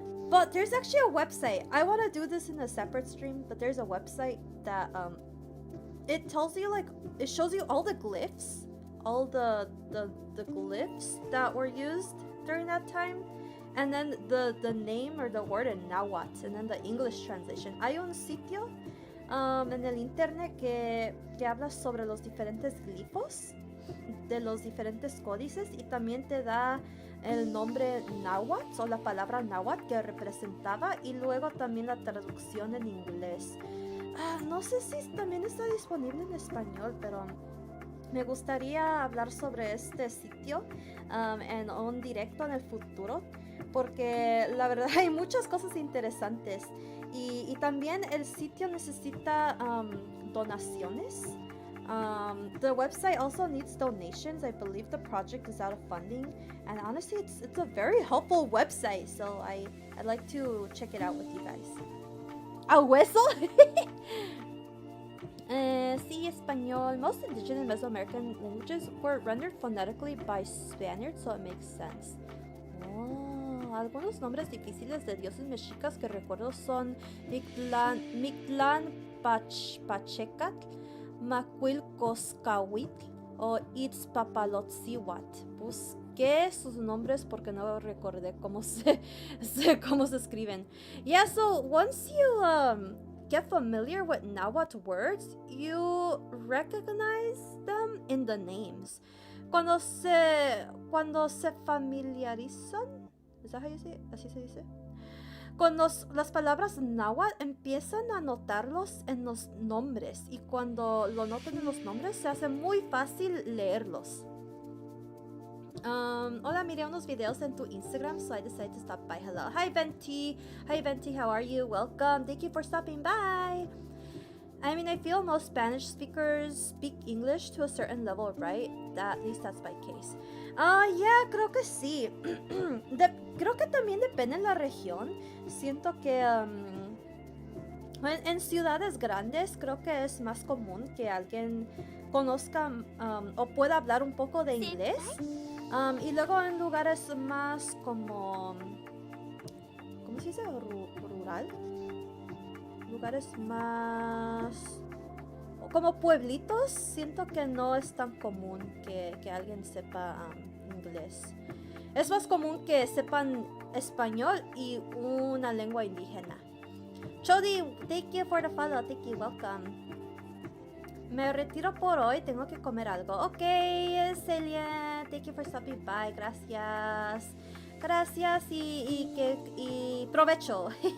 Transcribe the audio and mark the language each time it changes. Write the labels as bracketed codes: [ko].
[en] But there's actually a website. I want to do this in a separate stream, but there's a website that it tells you, like, it shows you all the glyphs, all the glyphs that were used during that time, and then the name or the word in Nahuatl, and then the English translation. [es] Hay un sitio en el internet que habla sobre los diferentes glifos de los diferentes códices, y también te da el nombre náhuatl o la palabra náhuatl que representaba, y luego también la traducción en inglés. No sé si también está disponible en español, pero me gustaría hablar sobre este sitio en un directo en el futuro, porque la verdad hay muchas cosas interesantes, y también el sitio necesita donaciones. [en] The website also needs donations. I believe the project is out of funding, and honestly it's a very helpful website, so I'd like to check it out with you guys. [es] ¿A hueso? Sí, español. [en] Most indigenous Mesoamerican languages were rendered phonetically by Spaniards, so it makes sense. [es] Algunos nombres difíciles de dioses mexicas que recuerdo son Mictlán Pachecatl, Macuilcoscahuitl o Itzpapalotzihuatl. Busqué sus nombres porque no recordé cómo se escriben. [en] Yeah, so once you get familiar with Nahuatl words, you recognize them in the names. [es] Cuando se familiarizan, [en] is that how you say it? [es] Así se dice. Cuando las palabras náhuatl empiezan a notarlos en los nombres, y cuando lo notan en los nombres se hace muy fácil leerlos. Hola, miré unos videos en tu Instagram, [en] so I decided to stop by. Hello. Hi, Venti. Hi, Venti. How are you? Welcome. Thank you for stopping by. I mean, I feel most Spanish speakers speak English to a certain level, right? At least that's my case. Yeah, [es] creo que sí. Creo que también depende de la región. Siento que en ciudades grandes creo que es más común que alguien conozca o pueda hablar un poco de inglés. Y luego en lugares más como, ¿cómo se dice? Rural. Lugares más como pueblitos, siento que no es tan común que alguien sepa inglés. Es más común que sepan español y una lengua indígena. [en] Chody, thank you for the follow. Thank you, welcome. [es] Me retiro por hoy, tengo que comer algo. [en] Ok, Celia, thank you for stopping by. [es] Gracias. Gracias y provecho.